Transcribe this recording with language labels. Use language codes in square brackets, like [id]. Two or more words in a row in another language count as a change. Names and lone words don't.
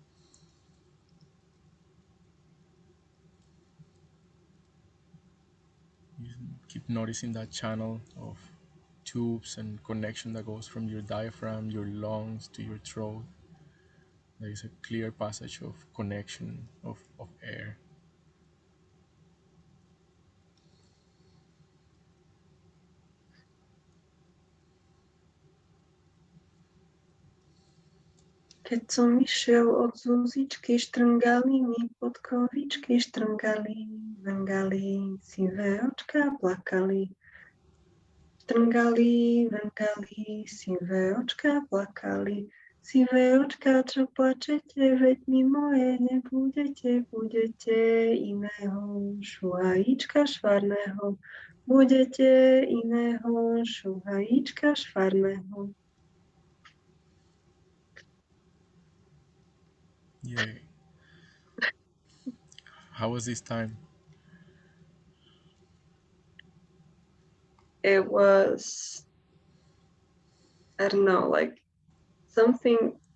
[en] You keep noticing that channel of tubes and connection that goes from your diaphragm, your lungs to your throat. There is a clear passage of connection of air. [sk] Keď som išiel od Zuzičky, štrngali mi podkovičky, štrngali, vengali, sivé očka plakali. Štrngali, vengali, sivé očka plakali. Sivé očka, čo plačete, veď mi moje nebudete, budete iného šuhajíčka švarného. Budete iného šuhajíčka švarného. [en] Yeah. How was this time? It was, I don't know, like something.